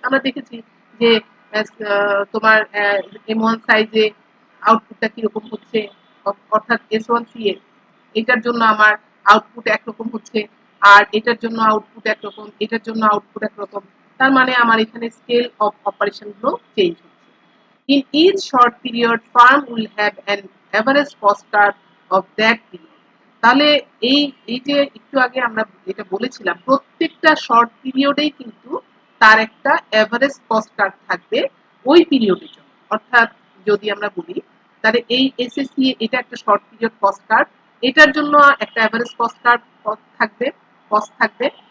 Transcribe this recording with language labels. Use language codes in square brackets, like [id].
[bn] আমরা দেখেছি যে তোমার M1 সাইজে আউটপুটটা কিরকম হচ্ছে, অর্থাৎ S1C এর, এটার জন্য আমার আউটপুট একরকম হচ্ছে, আর এটার জন্য আউটপুট একরকম, এটার জন্য আউটপুট একরকম। তার মানে আমার এখানে স্কেল অফ অপারেশন গুলো চেঞ্জ হচ্ছে। [en] In each short period, firm will have an average cost curve of that period. [bn] তাহলে এই এই যে একটু আগে আমরা যেটা বলেছিলাম, প্রত্যেকটা শর্ট পিরিয়ডেই কিন্তু তার একটা এভারেজ কস্ট কার্ভ থাকবে ওই পিরিয়ডের জন্য। অর্থাৎ যদি আমরা বলি, তাহলে এই এসএসসি এটা একটা শর্ট পিরিয়ড কস্ট কার্ভ, এটার জন্য একটা এভারেজ কস্ট কার্ভ থাকবে, কস্ট থাকবে।